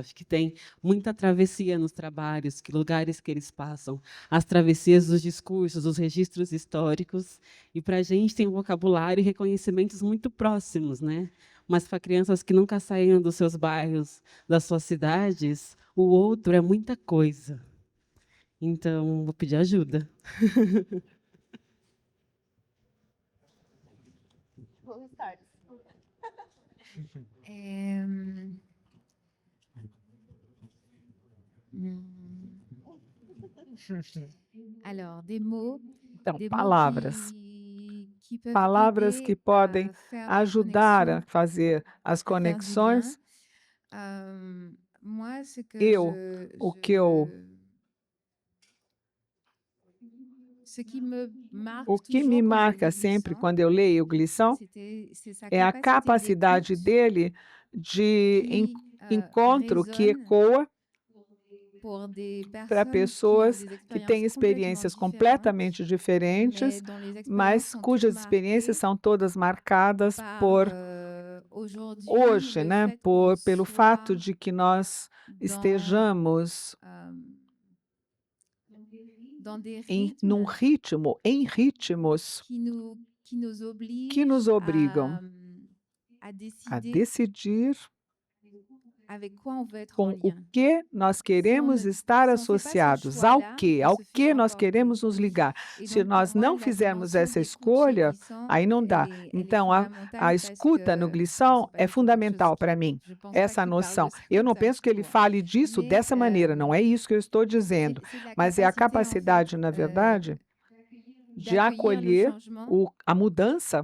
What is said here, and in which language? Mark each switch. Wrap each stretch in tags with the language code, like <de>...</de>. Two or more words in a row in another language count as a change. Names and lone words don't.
<pt>Acho que tem muita travessia nos trabalhos, que lugares que eles passam, as travessias dos discursos, dos registros históricos, e para a gente tem um vocabulário e reconhecimentos muito próximos, né? Mas para crianças que nunca saíram dos seus bairros, das suas cidades, o outro é muita coisa. Então, vou pedir ajuda.</pt> <fr>Alors, des mots,</fr> <pt>Então,</pt> <fr>des mots</fr> <pt>palavras.</pt> <fr>qui peuvent</fr> <pt>Palavras</pt> <fr>aider</fr> <pt>que podem</pt> <fr>à faire des</fr> <pt>ajudar a</pt> <fr>connexions,</fr> <pt>fazer as</pt> <fr>à faire du lien.</fr> <pt>conexões.</pt> <fr>Moi, ce que</fr> <pt>O que eu</pt> <fr>ce qui me marque</fr> <pt>O que me</pt> <fr>toujours quand je</fr> <pt>marca</pt> <fr>lis</fr> <pt>sempre Glissant, quando eu leio o Glissant</pt> <fr>c'est sa</fr> <pt>é a capacidade</pt> <fr>d'écoute</fr> <pt>dele de</pt> <fr>qui</fr> <pt>encontro que</pt> <fr>résonne</fr> <pt>ecoa</pt> <fr>pour des</fr> <pt>para</pt> <fr>personnes qui ont</fr> <pt>pessoas</pt> <fr>des</fr> <pt>que têm experiências</pt> <fr>expériences</fr> <pt>completamente diferentes,</pt> <fr>mais dont les expériences</fr> <pt>mas</pt> <fr>sont</fr> <pt>cujas</pt> <fr>toutes</fr> <pt>experiências</pt> <fr>marquées</fr> <pt>são todas marcadas</pt> <fr>par</fr> <pt>por</pt> <fr>aujourd'hui</fr> <pt>hoje,</pt> <fr>le</fr> <pt>né?</pt> <fr>fait qu'on</fr> <pt>Pelo fato</pt> <fr>soit</fr> <pt>de que nós</pt> <fr>dans,</fr> <pt>estejamos</pt> <fr>dans des</fr> <pt>num</pt> <fr>rythmes</fr> <pt>em ritmos</pt> <fr>qui nous</fr> <pt>obrigam</pt> <fr>à</fr> <pt>a</pt> <fr>décider</fr> <pt>decidir</pt> <fr>avec quoi on veut être</fr> <pt>com</pt> <fr>en</fr> <pt>o</pt> <fr>lien.</fr> <pt>que nós queremos estar associados, ao que nós queremos nos ligar. Se nós não fizermos essa escolha, aí não dá. Então, a escuta no Glissant é fundamental para mim, essa noção. Eu não penso que ele fale disso dessa maneira, não é isso que eu estou dizendo, mas é a capacidade, na verdade, de acolher a mudança.</pt>